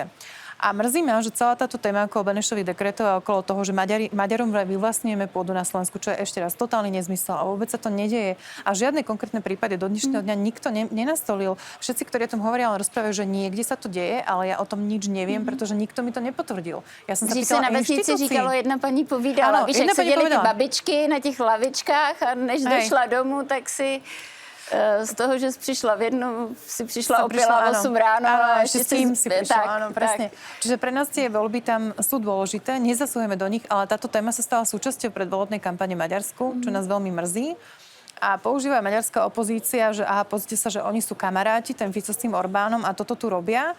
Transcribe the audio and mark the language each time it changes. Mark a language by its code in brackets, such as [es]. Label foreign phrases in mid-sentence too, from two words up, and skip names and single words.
[sk] A mrzí ma, že celá táto téma okolo Benešových dekretov a okolo toho, že Maďarom vyvlastňujeme pôdu na Slovensku, čo je ešte raz totálny nezmysel a vôbec sa to nedieje. A žiadne konkrétne prípady do dnešného dňa nikto nenastolil. Všetci, ktorí o tom hovoria, len rozprávajú, že niekde sa to deje, ale ja o tom nič neviem, pretože nikto mi to nepotvrdil. Ja som sa pýtala [cs] na vesnici říkalo, jedna paní povídala, víš, jak seděli ty babičky na těch lavičkách a než došla domů, tak si... Z toho, že jsi přišla v jednu, si přišla opila 8 ráno. [sk] Áno, ešte s tým si prišla, áno, presne. Čiže pre nás tie voľby tam sú dôležité, nezasúhujeme do nich, ale táto téma sa stala súčasťou predvolebnej kampane v Maďarsku, čo nás veľmi mrzí. a používa maďarská opozícia, že aha, pozrite sa, že oni sú kamaráti, ten Fico s tým Orbánom a toto tu robia.